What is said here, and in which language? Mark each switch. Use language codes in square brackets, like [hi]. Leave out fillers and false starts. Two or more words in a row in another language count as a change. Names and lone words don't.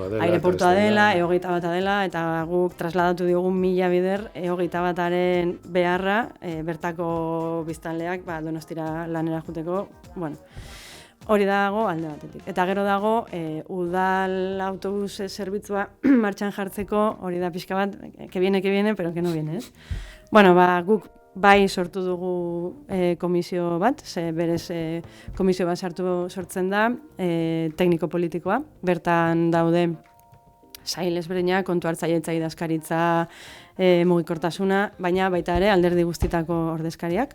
[eu] dela, E21 dela, eta guk trasladatu diogun 1000 bider E21aren beharra bertako biztanleak Donostira lanera juteko, hori dago alde batetik. Eta gero dago, udal autobus zerbitzua martxan jartzeko, hori da pixka bat, [es] que viene, pero que no viene, [eu] ez? Guk bai sortu dugu komisio bat, berez komisio bat sortzen da, tekniko-politikoa. Bertan daude sail ezberdinak, kontu hartzailetza idazkaritza, mugikortasuna, baina baita ere alderdi guztitako ordezkariak.